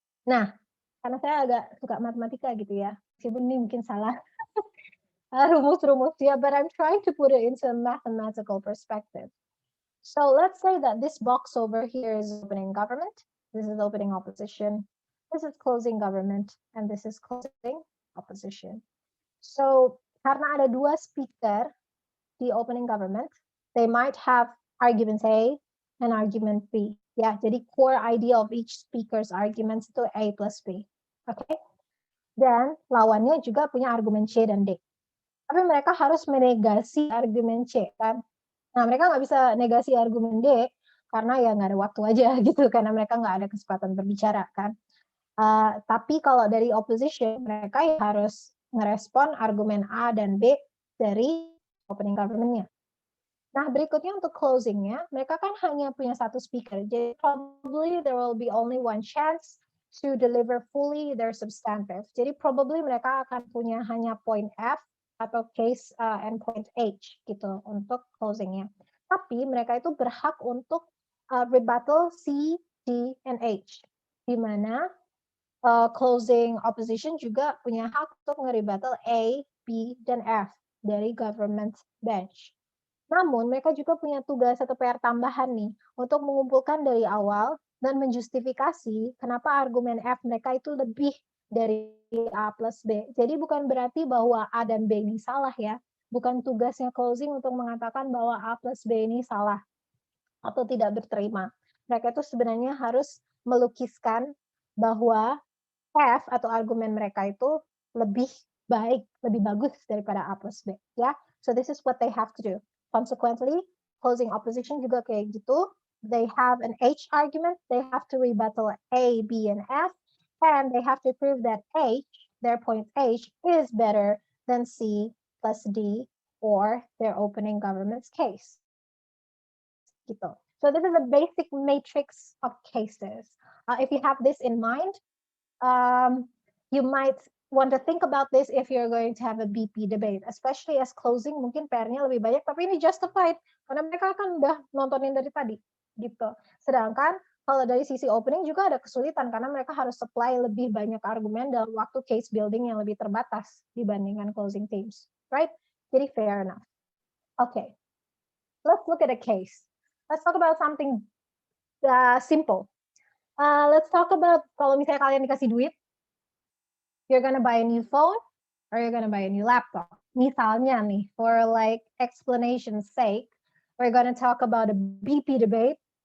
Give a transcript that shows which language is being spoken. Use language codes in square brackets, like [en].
[id] Nah, karena saya agak suka matematika gitu ya, meskipun ini mungkin salah. Rumus-rumus ya, [en] but I'm trying to put it into a mathematical perspective. So let's say that this box over here is opening government, this is opening opposition, this is closing government, and this is closing opposition. So [id] karena ada 2 speaker di [en] opening government, they might have argument A and argument B. [id] Ya, jadi [en] core idea of each speaker's arguments itu A plus B. Okay? [id] Dan lawannya juga punya argumen C dan D. Tapi mereka harus menegasi argumen C kan. Nah mereka nggak bisa negasi argumen D karena ya nggak ada waktu aja gitu, karena mereka nggak ada kesempatan berbicara kan. Tapi kalau dari opposition mereka harus ngerespon argumen A dan B dari opening government-nya. Nah, berikutnya untuk closing-nya, mereka kan hanya punya satu speaker. Jadi [en] probably there will be only one chance to deliver fully their substantive. [id] Jadi probably mereka akan punya hanya point F atau case and point H gitu untuk closing-nya. Tapi mereka itu berhak untuk rebuttal C, D, and H. Di mana closing opposition juga punya hak untuk nge-rebuttal A, B, dan F dari government bench. Namun mereka juga punya tugas atau PR tambahan nih untuk mengumpulkan dari awal dan menjustifikasi kenapa argumen F mereka itu lebih dari A plus B. Jadi bukan berarti bahwa A dan B ini salah ya. Bukan tugasnya closing untuk mengatakan bahwa A plus B ini salah atau tidak berterima. Mereka itu sebenarnya harus melukiskan bahwa F atau argumen mereka itu lebih baik, lebih bagus daripada A plus B. [en] Ya, so this is what they have to do. Consequently, closing opposition [id] juga kayak gitu. [en] They have an H argument, they have to rebuttal A, B, and F, and they have to prove that H, their point H, is better than C plus D or their opening government's case. [id] Gitu. [en] So this is a basic matrix of cases. If you have this in mind, you might want to think about this if you're going to have a BP debate, especially as closing [id] mungkin PR-nya lebih banyak, tapi ini justified karena mereka kan udah nontonin dari tadi, gitu. Sedangkan kalau dari sisi opening juga ada kesulitan karena mereka harus supply lebih banyak argumen dalam waktu case building yang lebih terbatas dibandingkan closing teams, [en] right? [id] Jadi [en] fair enough. Okay, let's look at a case. Let's talk about something simple. Let's talk about [id] kalau misalnya kalian dikasih duit, [en] you're gonna buy a new phone or you're gonna buy a new laptop. [id] Misalnya nih, [en] for like explanation's sake, we're gonna talk about a BP debate.